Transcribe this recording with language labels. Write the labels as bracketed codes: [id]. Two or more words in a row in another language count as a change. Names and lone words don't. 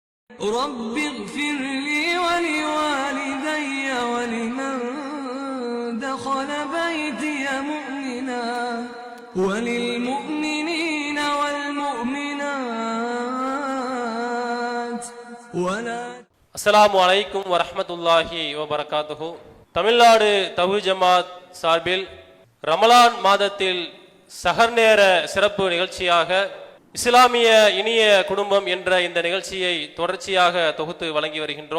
[ar] رب اغفر لي ولوالدي ولمن دخل بيتي مؤمنا وللمؤمنين والمؤمنات ولا. السلام عليكم ورحمة الله وبركاته. [ta] தமிழ்நாடு தவ்ஹீத் ஜமாத் சார்பில் ரமலான் மாதத்தில் சஹர் நேர சிறப்பு நிகழ்ச்சியாக இஸ்லாமிய இனிய குடும்பம் என்ற இந்த நிகழ்ச்சியை தொடர்ச்சியாக தொகுத்து வழங்கி வருகின்றோம்.